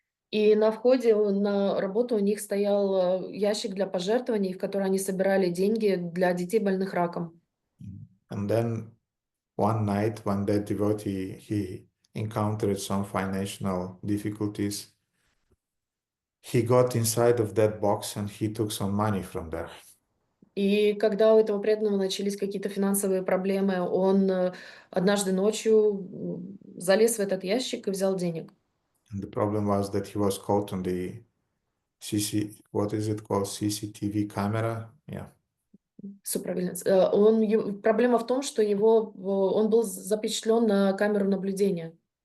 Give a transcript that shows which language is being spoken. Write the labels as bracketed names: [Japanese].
[Russian] И на входе на работу у них стоял ящик для пожертвований, в который они собирали деньги для детей, больных раком. [English] And then one night, when that devotee, he encountered some financial difficulties, he got inside of that box and he took some money from there. [Russian] И когда у этого преданного начались какие-то финансовые проблемы, он однажды ночью залез в этот ящик и взял денег. [English] And the problem was that he was caught on the what is it called? CCTV camera? Yeah. Surveillance. [Russian] Проблема в том, что он был запечатлен на камеру наблюдения.